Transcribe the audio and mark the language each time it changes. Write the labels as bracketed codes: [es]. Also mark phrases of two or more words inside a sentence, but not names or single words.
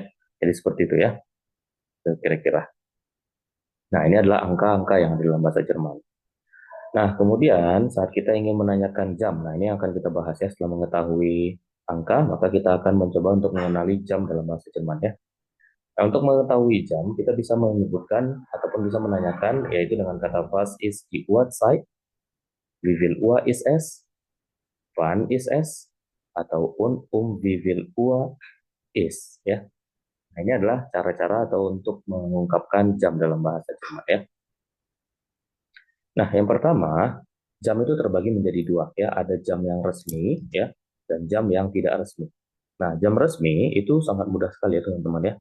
[id] Jadi seperti itu ya kira-kira. Nah, ini adalah angka-angka yang ada dalam bahasa Jerman. Nah, kemudian saat kita ingin menanyakan jam, nah ini akan kita bahas ya. Setelah mengetahui angka, maka kita akan mencoba untuk mengenali jam dalam bahasa Jerman ya. Nah, untuk mengetahui jam, kita bisa menyebutkan ataupun bisa menanyakan, yaitu dengan kata [de] was ist die Uhrzeit, wie viel Uhr ist es, wann ist es, [id] ataupun [de] wie viel Uhr ist [id] ya. Nah, ini adalah cara-cara atau untuk mengungkapkan jam dalam bahasa Jerman ya. Nah, yang pertama, jam itu terbagi menjadi dua ya, ada jam yang resmi ya dan jam yang tidak resmi. Nah, jam resmi itu sangat mudah sekali ya teman-teman ya.